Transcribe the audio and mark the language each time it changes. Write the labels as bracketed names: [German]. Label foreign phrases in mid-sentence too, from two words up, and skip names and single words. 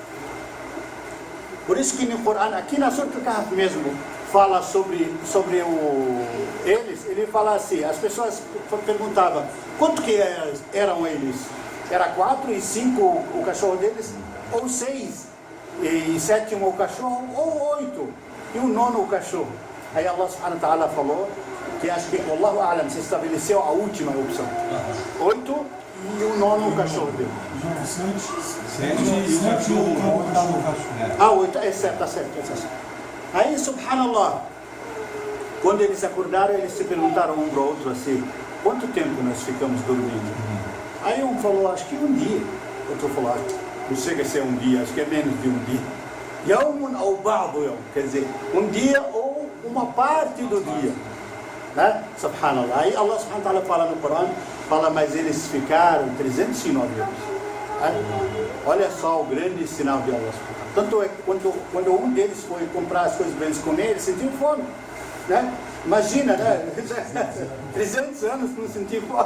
[Portuguese] Por isso que no Corão, aqui na Surah Al-Kahf mesmo, fala sobre eles, ele fala assim, as pessoas perguntavam, quanto que eram eles? Era 4 e 5 o cachorro deles, ou 6 e 7 o cachorro, ou 8 e o 9 o cachorro. Aí Allah [Arabic] سبحانه وتعالى [Portuguese] falou que acho que [Arabic] الله أعلم [Portuguese] se estabeleceu a última opção, 8 e o 9 o cachorro dele. 7 e o cachorro. 8, é certo, tá certo. Aí, subhanallah, quando eles acordaram, eles se perguntaram um para o outro assim, quanto tempo nós ficamos dormindo? Aí um falou, acho que um dia. Outro falou, não chega a ser um dia, acho que é menos de um dia. [Arabic] يوما أو بعض يوم, [Portuguese] quer dizer, um dia ou uma parte do dia. Né? Subhanallah. Aí Allah [Arabic] سبحانه وتعالى [Portuguese] fala no Corão, fala, mas eles ficaram 309 anos. Olha só o grande sinal de Allah. Tanto é que quando um deles foi comprar as coisas para eles comer, eles sentiam fome. Né? Imagina, né? 300 anos não sentiam fome.